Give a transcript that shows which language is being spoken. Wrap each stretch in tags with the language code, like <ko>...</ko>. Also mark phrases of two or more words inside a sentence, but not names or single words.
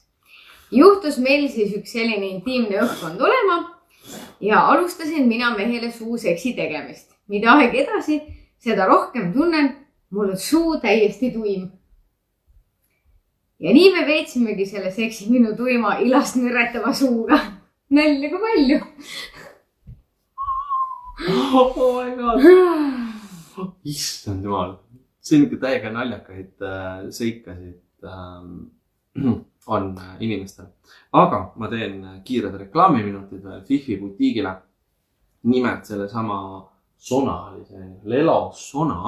<et>Juhtus meil siis üks selline intiimne õhkkond olema ja alustasin mina mehele suuseksi tegemist. Mida aeg edasi, seda rohkem tunnen, mul on suu täiesti tuim. Ja nii me veetsimegi selle seksi minu tuima ilast nüretava suuga. Nälja kui palju.</et> <en>Oh my god.</en> <et>Issand jumal. See on ikka täiega naljakaid seikasid on inimestel. Aga ma teen kiired reklaamiminutid veel Fifi butiigile. Nimelt selle sama Sona oli see Lelo Sona.</et>